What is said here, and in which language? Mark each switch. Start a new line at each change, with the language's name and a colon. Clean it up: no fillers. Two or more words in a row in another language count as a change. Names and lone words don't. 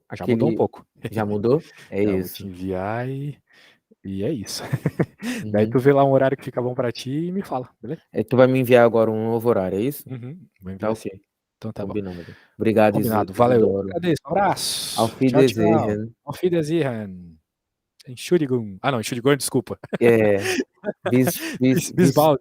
Portuguese: Já mudou um pouco. Já mudou? É já isso. Vou te enviar e é isso. Daí tu vê lá um horário que fica bom pra ti e me fala, beleza? Tu vai me enviar agora um novo horário, é isso? Vou enviar Tá ok. Então tá Combinado. bom. Obrigado, Combinado. Valeu. Isidoro. Agradeço. Um abraço.
German: Auf
Portuguese: Tchau,
German: Wiedersehen. tchau. Auf Wiedersehen. Entschuldigung.
Portuguese: Ah, não, Entschuldigung, desculpa.
German: Bis Bis bald.